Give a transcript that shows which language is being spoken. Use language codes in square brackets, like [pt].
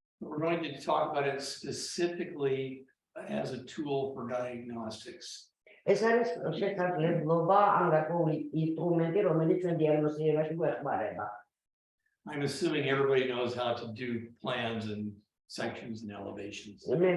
[en] We're going to talk about it specifically as a tool for diagnostics. [ka] ეს არის შესაძლებლობა ან გარკვეული ინსტრუმენტი, რომელიც ჩვენ დიაგნოსტირებაში გვეხმარება. [en] I'm assuming everybody knows how to do plans and sections and elevations.